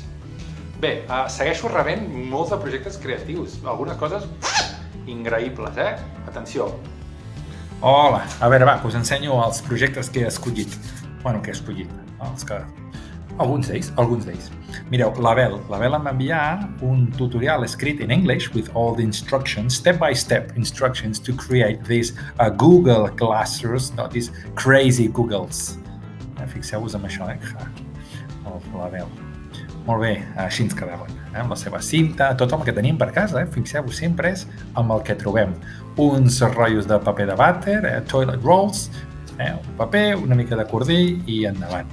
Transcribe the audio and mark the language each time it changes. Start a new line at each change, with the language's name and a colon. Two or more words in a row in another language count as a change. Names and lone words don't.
Catalan: Bé, segueixo rebent molts de projectes creatius, algunes coses increïbles, Atenció! Hola, a veure, us ensenyo els projectes que he escollit. Alguns d'ells. Mireu, l'Abel em va enviar un tutorial escrit
English: in English with all the instructions, step-by-step instructions to create these Google Classrooms, no, these crazy Googles.
Catalan: Fixeu-vos en això, l'Abel. Molt bé, així ens quedaven, amb la seva cinta, tot el que tenim per casa, fixeu-vos, sempre és amb el que trobem. Uns rotllos de paper de vàter,
English: toilet rolls,
Catalan: un paper, una mica de cordill i endavant.